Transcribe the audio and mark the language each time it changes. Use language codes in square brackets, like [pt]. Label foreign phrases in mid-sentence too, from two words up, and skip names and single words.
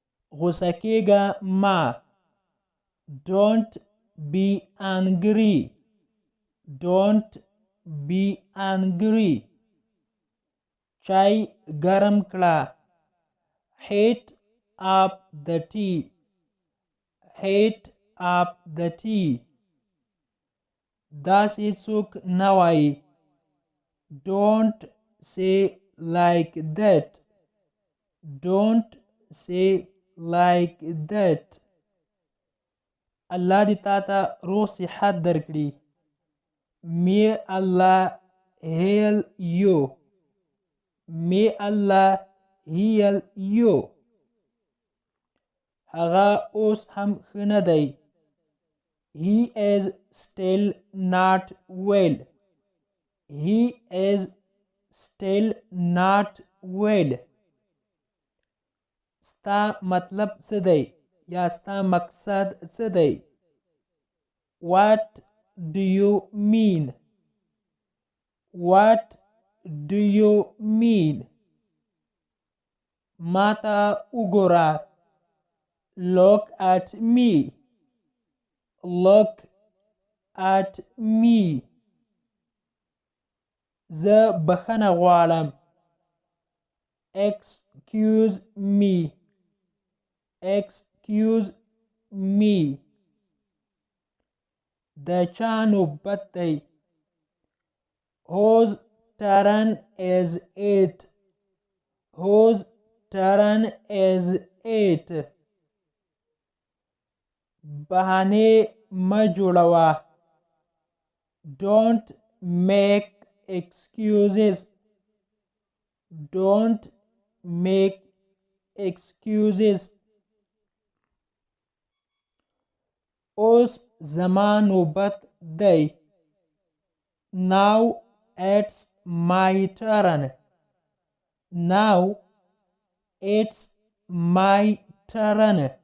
[ps] غوسه کېږه ما. [en] Don't be angry. Don't be angry. [ps] چای ګرم کړه. [en] Heat up the tea. Heat up the tea. [ps] داسې څوک نه وایي. [en] Don't say like that. Don't say like that. [ps] الله دې تا ته روغ صحت درکړي. [en] May Allah heal you. May Allah heal you. [ps] هغه اوس هم ښه نه دی. [en] He is still not well. He is still not well. [ps] ستا مطلب څه دی یا ستا مقصد څه دی؟ [en] What do you mean? What do you mean? [ps] ما ته وګوره. [en] Look at me. Look at me. [ps] زه بخښنه غواړم. [en] Excuse me. Excuse me. [ps] د چا نوبت دی؟ [en] Whose turn is it? Whose turn is it? [ps] بهانې مه جوړوه. [en] Don't make excuses. Don't make excuses. [ps] اوس زما نوبت دی. [en] Now it's my turn. Now it's my turn.